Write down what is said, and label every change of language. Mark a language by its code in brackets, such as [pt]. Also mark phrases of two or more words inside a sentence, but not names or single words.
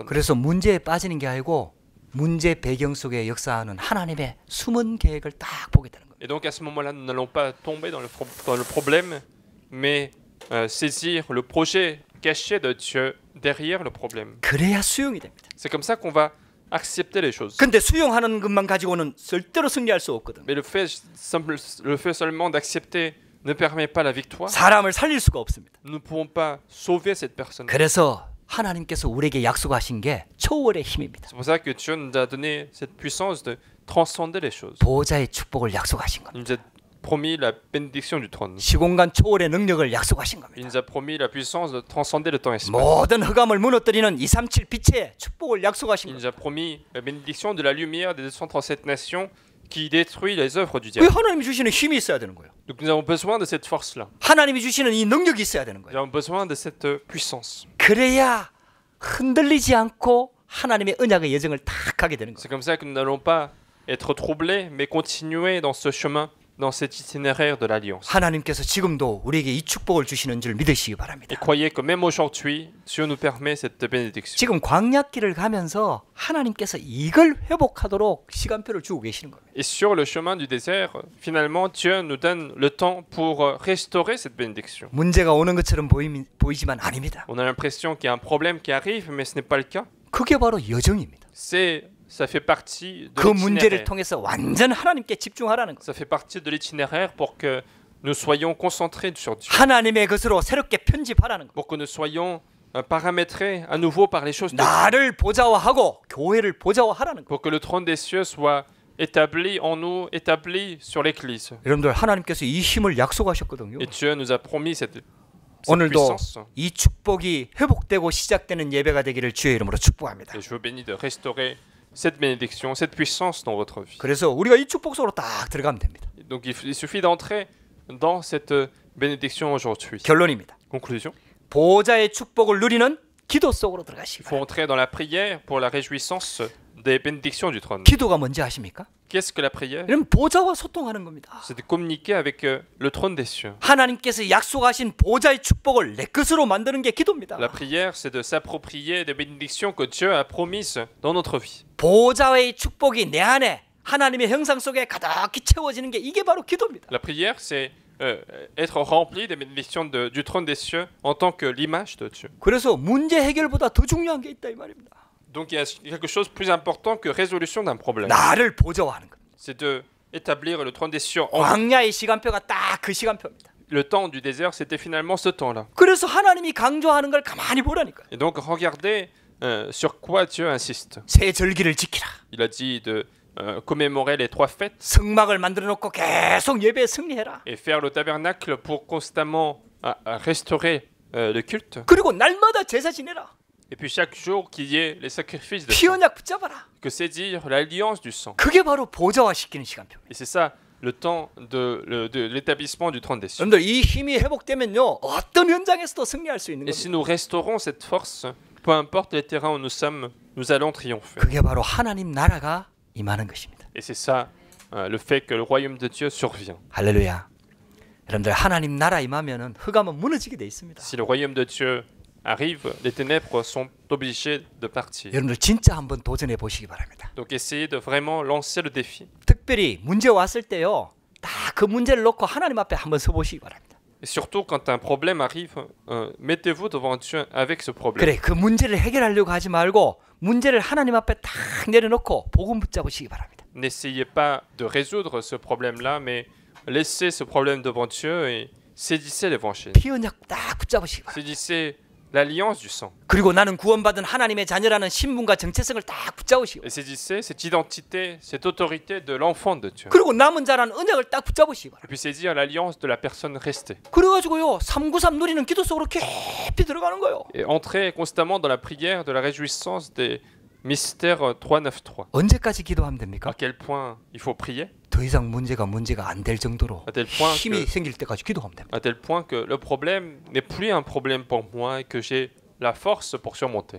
[ko] 그래서 문제에 빠지는 게 아니고 문제 배경 속에 역사하는 하나님의 숨은 계획을 딱 보게 되는 거예요. [fr] Et donc à ce moment-là, nous n'allons pas tomber dans le problème, mais saisir le projet caché de Dieu derrière le problème. [ko] 그래야 수용이 됩니다. [fr] C'est comme ça qu'on va accepter les choses. [ko] 근데 수용하는 것만 가지고는 절대로 승리할 수 없거든. [fr] Mais le fait seulement d'accepter ne permet pas la victoire. [ko] 사람을 살릴 수가 없습니다. [fr] Nous ne pouvons pas sauver cette personne. [ko] 그래서 하나님께서 우리에게 약속하신 게 초월의 힘입니다. [fr] C'est pour ça que Dieu nous a donné cette puissance de transcender les choses. [ko] 보호자의 축복을 약속하신 [fr] Il [ko] 겁니다. [fr] nous a promis la bénédiction du trône. [ko] 시공간 초월의 능력을 약속하신 [fr] Il [ko] 겁니다. [fr] nous a promis la puissance de transcender le temps et l'espace. [ko] 모든 흑암을 무너뜨리는 237 빛의 축복을 약속하신 [fr] Il nous [ko] 겁니다. [fr] a promis la bénédiction de la lumière des 237 nations qui détruit les œuvres du [ko] 그 [fr] diable. [ko] 하나님이 주시는 힘이 있어야 되는 거예요. [fr] Donc nous avons besoin de cette force-là. [ko] 하나님이 주시는 이 능력이 있어야 되는 [fr] Nous [ko] 거예요. [fr] avons besoin de cette puissance. [ko] 그래야 흔들리지 않고 하나님의 언약의 여정을 딱 가게 되는 거예요. [fr] C'est comme ça que nous n'allons pas être troublés, mais continuer dans ce chemin, dans cet itinéraire de l'Alliance. [ko] 하나님께서 지금도 우리에게 이 축복을 주시는 줄 믿으시기 [fr] Et [ko] 바랍니다. [fr] croyez que même aujourd'hui, Dieu nous permet cette bénédiction. [ko] 지금 광야길을 가면서 하나님께서 이걸 회복하도록 시간표를 주고 계시는 거예요. [fr] Et sur le chemin du désert, finalement, Dieu nous donne le temps pour restaurer cette bénédiction. [ko] 문제가 오는 것처럼 보이지만 아닙니다. [fr] On a l'impression qu'il y a un problème qui arrive, mais ce n'est pas le cas. [ko] 그게 바로 여정입니다. [fr] Ça fait partie de [ko] 그 문제를 [fr] l'itinéraire. [ko] 통해서 완전 하나님께 집중하라는 거예요. [fr] Ça fait partie de l'itinéraire pour que nous soyons concentrés sur Dieu. [ko] 하나님의 것으로 새롭게 편집하라는 거예요. [fr] Pour que nous soyons paramétrés à nouveau par les choses de Dieu. [ko] 나를 보좌화하고 교회를 보좌화하라는 거예요. [fr] Pour que le trône des cieux soit établi en nous, établi sur l'Église. [ko] 여러분들 하나님께서 이 힘을 약속하셨거든요. [fr] Et Dieu nous a promis cette [ko] 오늘도 [fr] puissance. [ko] 이 축복이 회복되고 시작되는 예배가 되기를 주의 이름으로 축복합니다. [fr] Et je vous bénis de restaurer cette bénédiction, cette puissance dans votre vie. [ko] 그래서 우리가 이 축복 속으로 딱 들어가면 됩니다. [fr] Donc il suffit d'entrer dans cette bénédiction aujourd'hui. [ko] 결론입니다. [fr] Conclusion. [ko] 보호자의 축복을 누리는 기도 속으로 들어가시기 [fr] Il faut [ko] 바랍니다. [fr] entrer dans la prière pour la réjouissance des bénédictions du trône. [ko] 기도가 뭔지 아십니까? [fr] Qu'est-ce que la prière? [ko] 이런 보좌와 소통하는 겁니다. [fr] C'est de communiquer avec le trône des cieux. [ko] 하나님께서 약속하신 보좌의 축복을 내 것으로 만드는 게 기도입니다. [fr] La prière, c'est de s'approprier des bénédictions que Dieu a promises dans notre vie. [ko] 보호자의 축복이 내 안에 하나님의 형상 속에 가득히 채워지는 게 이게 바로 기도입니다. [fr] La prière, c'est être rempli des bénédictions du trône des cieux en tant que l'image de Dieu. [ko] 그래서 문제 해결보다 더 중요한 게 있다 이 말입니다. [fr] Donc il y a quelque chose de plus important que résolution d'un problème. [ko] 나를 보좌화하는 것. [fr] C'est de établir le trône des cieux en nous. [ko] 광야의 시간표가 딱 그 시간표입니다. [fr] Le temps du désert, c'était finalement ce temps-là. [ko] 그래서 하나님이 강조하는 걸 가만히 보라니까요. [fr] Et donc regardez sur quoi Dieu insiste. [ko] 새 절기를 지키라. [fr] Il a dit de commémorer les 3 fêtes [ko] 성막을 만들어 놓고 계속 예배에 승리해라. [fr] et faire le tabernacle pour constamment restaurer le culte. [ko] 그리고 날마다 제사 지내라. [fr] Et puis chaque jour qu'il y ait les sacrifices de [ko] 피 [fr] sang. [ko] 언약 붙잡아라. [fr] Que c'est dire l'alliance du sang. [ko] 그게 바로 보좌화 시키는 시간표입니다. [fr] Et c'est ça, le temps de l'établissement du trône des cieux. [ko] 여러분들 이 힘이 회복되면요 어떤 현장에서도 승리할 수 있는 [fr] Et si [ko] 겁니다. [fr] nous restaurons cette force, peu importe les terrains où nous sommes, nous allons triompher. [ko] 그게 바로 하나님 나라가 임하는 것입니다. [fr] Et c'est ça le fait que le royaume de Dieu survient. [ko] 할렐루야. 여러분들 하나님 나라 임하면은 흑암은 무너지게 돼 있습니다. [fr] Si le royaume de Dieu arrive, les ténèbres sont obligées de partir. [ko] 여러분들 진짜 한번 도전해 보시기 바랍니다. [fr] Donc essayez de vraiment lancer le défi. [ko] 특별히 문제 왔을 때요 딱 그 문제를 놓고 하나님 앞에 한번 서 보시기 바랍니다. [fr] Et surtout quand un problème arrive, mettez-vous devant Dieu avec ce problème. [ko] 그래 그 문제를 해결하려고 하지 말고 문제를 하나님 앞에 딱 내려놓고 복음 붙잡으시기 바랍니다. [fr] N'essayez pas de résoudre ce problème-là, mais laissez ce problème devant Dieu et saisissez l'évangile. [ko] 피 언약 딱 붙잡으시기 바랍니다. [fr] Saisissez l'alliance du sang. [ko] 그리고 나는 구원받은 하나님의 자녀라는 신분과 정체성을 딱 붙잡으시고 [fr] Et saisissez cette identité, cette autorité de l'enfant de Dieu. [ko] 그리고 남은 자라는 언약을 딱 붙잡으시기 바랍니다. [fr] Et puis saisir l'alliance de la personne restée. [ko] 그래가지고요 393 누리는 기도 속으로 깊이 들어가는 거예요. [fr] Et entrez constamment dans la prière de la réjouissance des mystères 393. [ko] 언제까지 기도하면 됩니까? [fr] À quel point il faut prier? [ko] 더 이상 문제가 안 될 정도로 [fr] À tel point [ko] 힘이 [fr] que, [ko] 생길 때까지 기도하면 됩니다. [fr] à tel point que le problème n'est plus un problème pour moi et que j'ai la force pour surmonter.